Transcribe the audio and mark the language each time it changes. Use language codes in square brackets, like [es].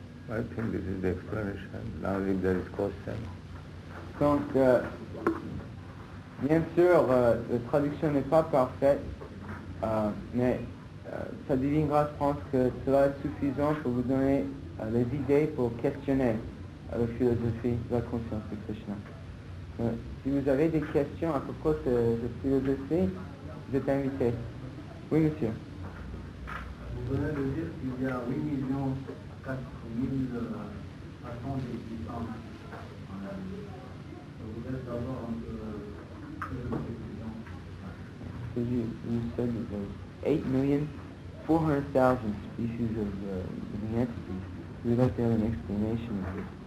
[en] I think this is the explanation. Now if there is question. [fr] Donc, bien sûr, la traduction n'est pas parfaite, mais sa divine grâce pense que cela est suffisant pour vous donner les idées pour questionner la philosophie de la conscience de Krishna. Si vous avez des questions à propos de cette philosophie, vous êtes invité. Oui, monsieur. Vous venez de dire qu'il y a 8 4 000 façons d'existence en la vie. Je voudrais savoir un peu de précision. [en] So you said that there's 8,400,000 species of living entities. We'd like to have an explanation of this.